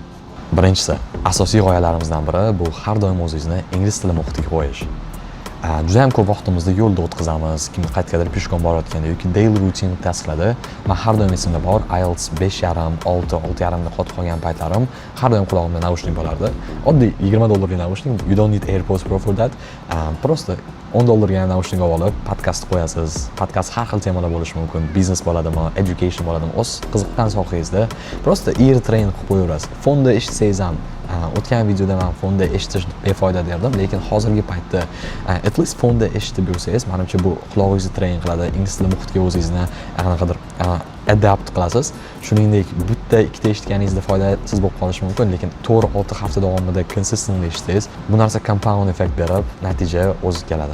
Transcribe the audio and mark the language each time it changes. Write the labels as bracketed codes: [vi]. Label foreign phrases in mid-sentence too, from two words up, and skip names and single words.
[uz] Birinchisi, asosiy g'oyalarimizdan biri bu har doim o'zingizni ingliz tili muhitiga qo'yish. Juda ham ko'p vaqtimizni yo'lda o'tkazamiz, kimdir qayergadir peshqon borayotganda yoki [en] daily routine [uz] tasdiqladi. Men har doim esimda bor, IELTS 5.5, 6, 6.5 da qotib qolgan paytlarim har doim qulog'imda naushnik bo'lardi. Oddiy $20 naushnik, [en] you don't need AirPods Pro for that. [uz] Prosta $10 naushnik olib, podkast qo'yasiz. Podkast har xil temalar bo'lishi mumkin. Biznes bo'ladimi, education bo'ladimi, o'z qiziqqan sohangizda prosta [en] ear train [uz] qilib qo'yaverasiz. Fonda eshitsangiz ham o'tgan videoda men fonda eshitish befoyda derdim, lekin hozirgi paytda [en] at least [uz] fonda eshitib yursangiz, menimcha bu qulog'ingizni train qiladi, ingliz tili muhitiga o'zingizni qanaqadir adapt qilasiz. Shuningdek, bitta ikkita eshitganingizda foydasiz bo'lib qolishi mumkin, lekin 4-6 hafta davomida consistent eshitsangiz, bu narsa [en] compound effect [uz] berib, natija o'zi keladi.